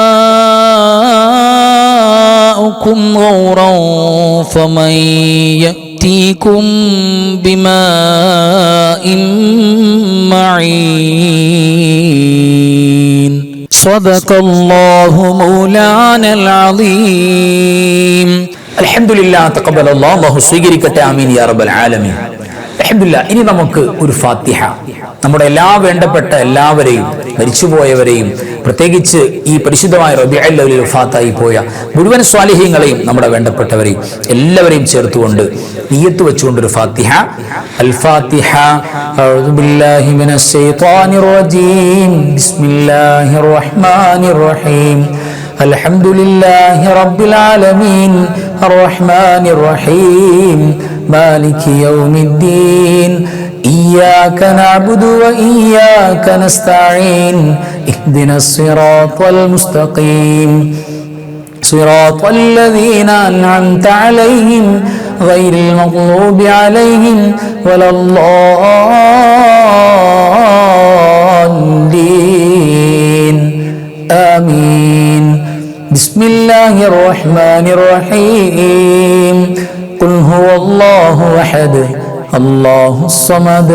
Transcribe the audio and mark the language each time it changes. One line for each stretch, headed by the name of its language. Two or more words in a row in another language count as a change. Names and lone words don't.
Arabic: ماؤكم غورا فمن يأتيكم بماء معين صدق الله مولانا العظيم الحمد لله تقبل الله
Malayalam: അല്ലാഹു സ്വീകരിക്കട്ടെ
Arabic: آمين يا رب العالمين.
Malayalam: അൽഹംദുലില്ലാ ഇനി നമുക്ക് ഒരു ഫാത്തിഹ നമ്മുടെ വേണ്ടപ്പെട്ട എല്ലാവരെയും മരിച്ചുപോയവരെയും പ്രത്യേകിച്ച് ഈ പരിശുദ്ധമായ റബീഉൽ അവ്വലിൽ വഫാത്തായി പോയ മുഴുവൻ സ്വാലിഹീങ്ങളെയും നമ്മുടെ വേണ്ടപ്പെട്ടവരെയും എല്ലാവരെയും ചേർത്തുകൊണ്ട് നിയ്യത്ത് വെച്ചുകൊണ്ട് ഒരു ഫാത്തിഹ.
Arabic: الفاتحة. أعوذ بالله من الشيطان الرجيم. بسم الله الرحمن الرحيم. الحمد لله رب العالمين الرحمن الرحيم مالك يوم الدين إياك نعبد وإياك نستعين اهدنا الصراط المستقيم صراط الذين أنعمت عليهم غير المغضوب عليهم ولا الضالين آمين بسم الله الرحمن الرحيم قل هو الله أحد الله الصمد